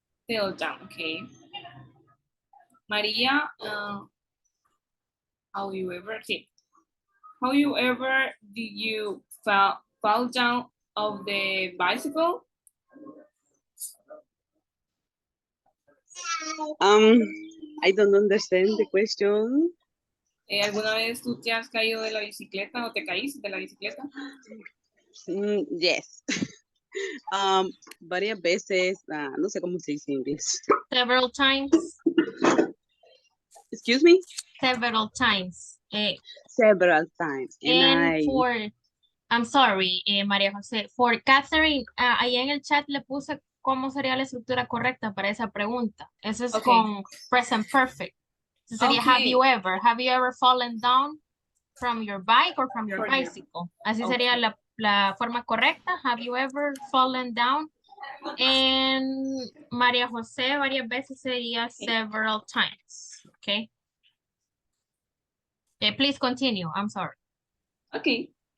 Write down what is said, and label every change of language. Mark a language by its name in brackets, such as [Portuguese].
[English] Fell down, okay. Maria, how you ever, okay. How you ever did you fall down of the bicycle? I don't understand the question. [Spanish] ¿Alguna vez tú te has caído de la bicicleta o te caíste de la bicicleta? [English] Yes. [Spanish] Varias veces, no sé cómo se dice en inglés. [English] Several times. Excuse me? Several times. Several times. And I'm sorry, [Spanish] María José, for Catherine, ahí en el chat le puse cómo sería la estructura correcta para esa pregunta. Eso es con present perfect. Eso sería [English] have you ever fallen down from your bike or from your bicycle? [Spanish] Así sería la forma correcta. [English] Have you ever fallen down? And María José [Spanish] varias veces sería [English] several times. Okay. Please continue. I'm sorry. Okay.